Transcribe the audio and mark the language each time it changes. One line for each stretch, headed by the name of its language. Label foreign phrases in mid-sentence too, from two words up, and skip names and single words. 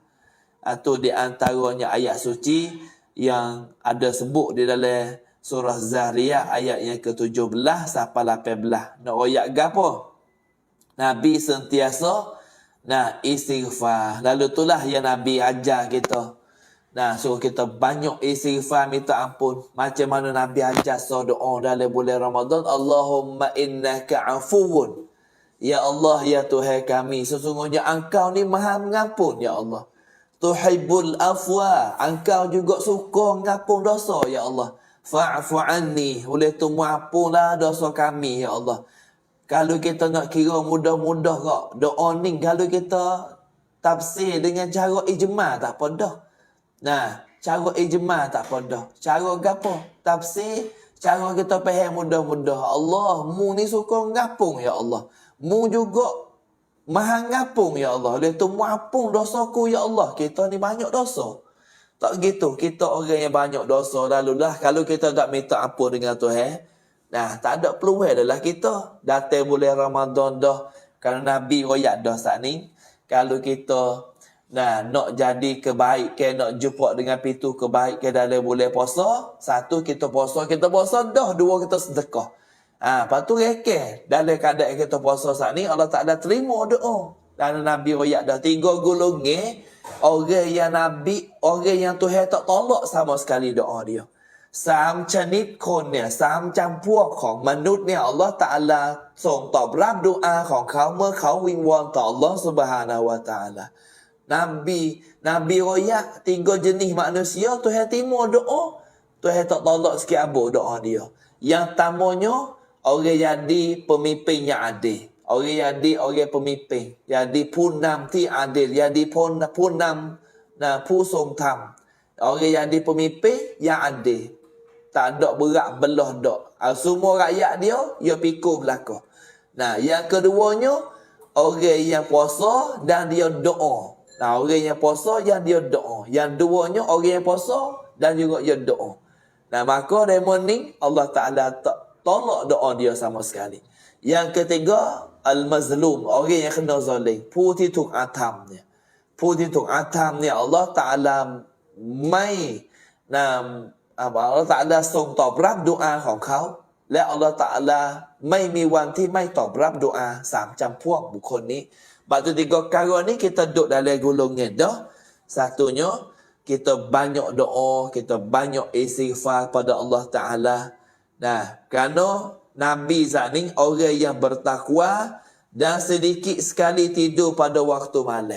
Malay: Itu di antaranya ayat suci yang ada sebut di dalam surah Zariyat ayat yang ke-17 sampai 18. Nak ayat gapo? Nabi sentiasa istighfar. Lalu itulah yang Nabi ajar kita. Suruh kita banyak istighfar, minta ampun. Macam mana Nabi ajar doa dalam bulan Ramadan.
Arabic: اللهم إنك عفو.
Malay: Ya Allah, ya Tuhan kami, sesungguhnya Engkau ni maha mengampun, ya Allah.
Arabic: تحب العفو,
Malay: Engkau juga suka mengampun dosa, ya Allah.
Arabic: فاعف عني,
Malay: oleh tu mengampunlah dosa kami, ya Allah. Kalau kita nak kira mudah-mudah kok, doa ni kalau kita tafsir dengan cara ijma' tak apa dah. Cara ijma' tak apa dah. Cara gapo? Tafsir, cara kita faham mudah-mudah. Allah, mu ni suka mengampun, ya Allah. Mu juga maha ngapung, ya Allah. Oleh tu mengampun dosaku, ya Allah. Kita ni banyak dosa. Tak gitu. Kita orang yang banyak dosa. Lalulah kalau kita tak minta ampun dengan Tuhan, tak ada peluang adalah kita. Datang bulan Ramadan dah. Kalau Nabi royak dah saat ni. Kalau kita nak jadi kebaikan, nak jumpa dengan pintu kebaikan dalam bulan puasa. Satu, kita puasa dah. Dua, kita sedekah. Lepas tu rekeh. Dalam keadaan kita puasa saat ni, Allah Ta'ala terima doa. Dan Nabi royak dah 3 golongan. Orang yang Nabi, orang yang Tuhan tak tolak sama sekali doa dia.
Thai: 3 ชนิดคนเนี่ย3จำพวกของมนุษย์เนี่ยอัลลอฮ์ตะอาลาส่งตอบรับดุอาของเขาเมื่อเขาวิงวอนต่ออัลลอฮ์ซุบฮานะฮูวะตะอาลา.
Malay: Nabi royak 3 jenis manusia Tuhan terima doa. Tuhan tak tolak sikit abuk doa dia. Yang pertamanya, orang jadi pemimpin yang adil. Orang jadi orang pemimpin. Jadi
Thai: ผู้นำที่
Malay: adil. Jadi
Thai: ผู้นำ ผู้ทรงธรรม.
Malay: Orang jadi pemimpin yang adil. Tak ada berat belah dak. Semua rakyat dia pikul belakang. Yang keduanya, orang yang puasa dan dia doa. Orang yang puasa yang dia doa. Yang duanya, orang yang puasa dan juga dia doa. Maka demon ni Allah Ta'ala tolak doa dia sama sekali. Yang ketiga, al-mazlum, orang yang kena zalim.
Thai: ผู้ที่ถูกอาธรรมเนี่ย ผู้ที่ถูกอาธรรมเนี่ย Allah Ta'ala ไม่ Allah Ta'ala ทรงตอบรับดุอาของเขา และ Allah Ta'ala ไม่มีวันที่ไม่ตอบรับดุอา3จำพวกบุคคลนี้.
Malay: Sebab tu 3 perkara ni kita duduk dalam golongan dah. Satunya, kita banyak doa, kita banyak istighfar pada Allah Ta'ala. Kerana Nabi saat ni orang yang bertakwa dan sedikit sekali tidur pada waktu malam.